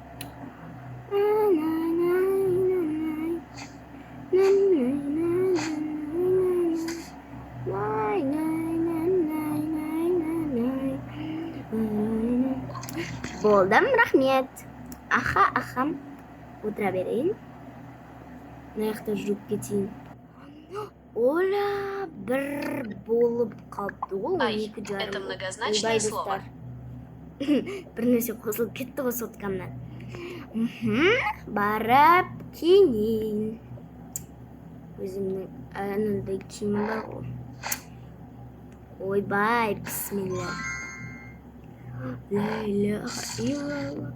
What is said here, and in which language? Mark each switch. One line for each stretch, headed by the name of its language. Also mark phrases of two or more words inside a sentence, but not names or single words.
Kazakh: Болдым, рахмет. Аха. Отыра берейін. Мына жүріп кетейін. Оля, бір болып қалды ол.
Russian: Это многозначное слово.
Kazakh: Бір нәрсе қосылып кетті ғой соткамнан. Барып киінейін. Өзімнің анандай киімім бар ғой. Ойбай, бисмилля.
Arabic: لا إله إلا الله.